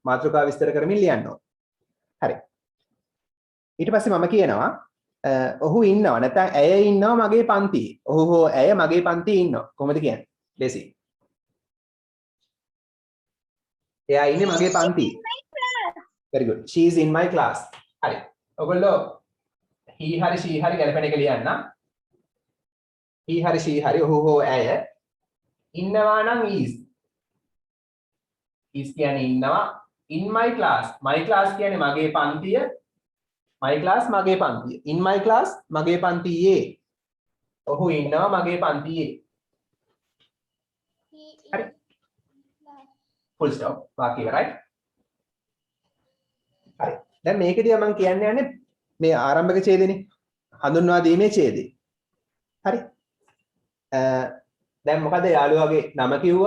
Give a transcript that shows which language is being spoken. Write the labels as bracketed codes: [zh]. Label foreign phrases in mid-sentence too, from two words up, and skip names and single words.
[si] මාතෘකාව විස්තර කරමින් ලියන්න ඕන. හරි. ඊට පස්සේ මම කියනවා ඔහු ඉන්නවා නැත්නම් ඇය ඉන්නවා මගේ පන්තියේ. ඔහු හෝ ඇය මගේ පන්තියේ ඉන්නවා. කොහොමද කියන්නේ? ලෙසි. එයා ඉන්නේ මගේ පන්තියේ. [en] very good. she is in my class. [si] හරි. ඔයගොල්ලෝ he hari she hari ගැලපෙන එක ලියන්න. he hari she hari ඔහු හෝ ඇය ඉන්නවා නම් is. is කියන්නේ ඉන්නවා. [en] in my class. my class [si] කියන්නේ මගේ පන්තිය. [en] my class [si] මගේ පන්තිය. [en] in my class [si] මගේ පන්තියේ. ඔහු ඉන්නවා මගේ පන්තියේ. හරි. [en] full stop. [si] වාක්‍ය ඉවරයි. හරි. දැන් මේකදී මම කියන්න යන්නේ මේ ආරම්භක ඡේදෙනේ. හඳුන්වා දීමේ ඡේදය. හරි. දැන් මොකද යාළුවාගේ නම කිව්වා.